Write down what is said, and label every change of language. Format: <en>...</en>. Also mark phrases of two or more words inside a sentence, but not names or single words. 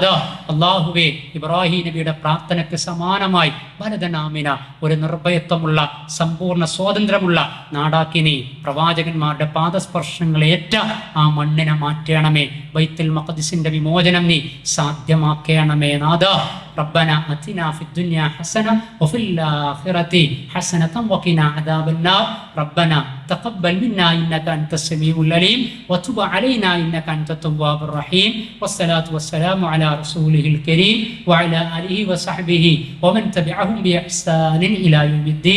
<ml>അള്ളാഹുവേ, ഇബ്രാഹിം നബിയുടെ പ്രാർത്ഥനയ്ക്ക് സമാനമായി ഭരതനാമിന ഒരു നിർഭയത്വമുള്ള, സമ്പൂർണ്ണ സ്വാതന്ത്ര്യമുള്ള നാടാക്കി നീ പ്രവാചകന്മാരുടെ പാദസ്പർശങ്ങളേറ്റ ആ മണ്ണിനെ മാറ്റണമേ. ബൈത്തുൽ മഖ്ദിസിന്റെ വിമോചനം നീ സാധ്യമാക്കണമേ നാഥ.</ml> <ar>ربنا آتنا في الدنيا حسنة وفي الآخرة حسنة وقنا عذاب النار. ربنا تقبل منا إنك أنت السميع العليم وتب علينا إنك أنت التواب الرحيم. والصلاة والسلام على رسوله الكريم وعلى آله وصحبه ومن تبعهم بإحسان إلى يوم الدين.</ar>